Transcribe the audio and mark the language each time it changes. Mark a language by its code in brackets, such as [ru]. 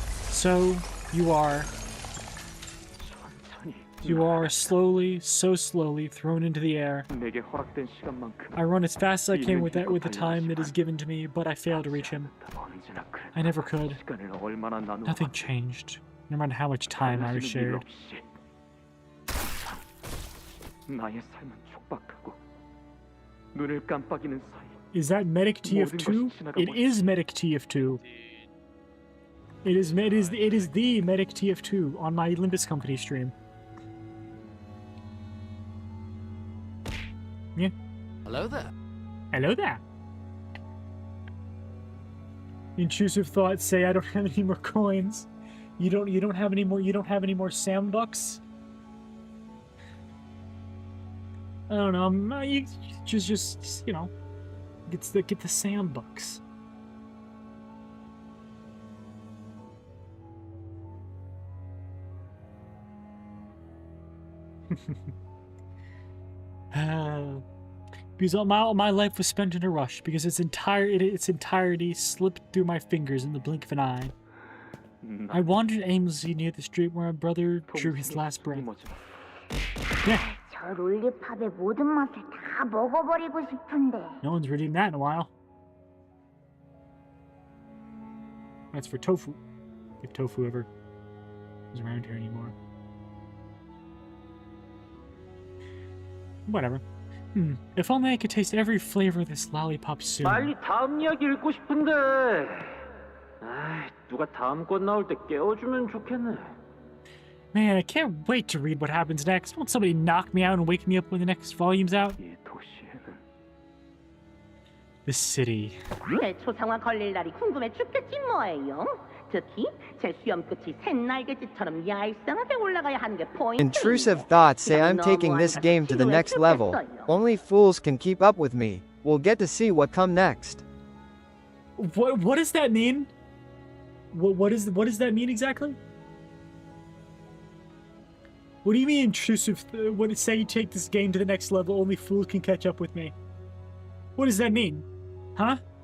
[en] So, you are slowly, so slowly thrown into the air. [ko] 내게 허락된 시간만큼 [en] I run as fast as I can with the time that is given to me, but I fail to reach him. [ko] 언제나 그랬다. [en] I never could. [ko] 시간을 얼마나 나누고 [en] Nothing changed, no matter how much time I shared. [ko] 나의 삶은 촉박하고 눈을 깜빡이는 사이. [en] Is that Medic TF2? It is Medic TF2. It is the Medic TF2 on my Limbus company stream. Yeah. Hello there. Hello there. Intrusive thoughts say I don't have any more coins. You don't have any more Sam bucks. I don't know. You just you know, get the Sam bucks. Because all my life was spent in a rush because its entirety slipped through my fingers in the blink of an eye. I wandered aimlessly near the street where my brother drew his last breath. Yeah. [ko] 저 롤리팝의 모든 맛을 다 먹어버리고 싶은데. [en] No one's reading that in a while. That's for tofu. If tofu ever is around here anymore. Whatever. If only I could taste every flavor of this lollipop soon. [ko] 빨리 다음 이야기 읽고 싶은데. 아, 누가 다음 권 나올 때 깨워주면 좋겠네. [en] Man, I can't wait to read what happens next. Won't somebody knock me out and wake me up when the next volume's out? [ko] 이 도시에는 [en] The city. [ko] 제 초상화 걸릴 날이 궁금해 죽겠지 뭐예요. 특히 제 수염 끝이 샛날개짓처럼 얄쌍하게 올라가야 하는 게 포인트. [en] Intrusive thoughts say I'm taking this game to the next level. Only fools can keep up with me. We'll get to see what come next. What does that mean? What does that mean exactly? What do you mean intrusive? What it say you take this game to the next level? Only fools can catch up with me. What does that mean? Huh?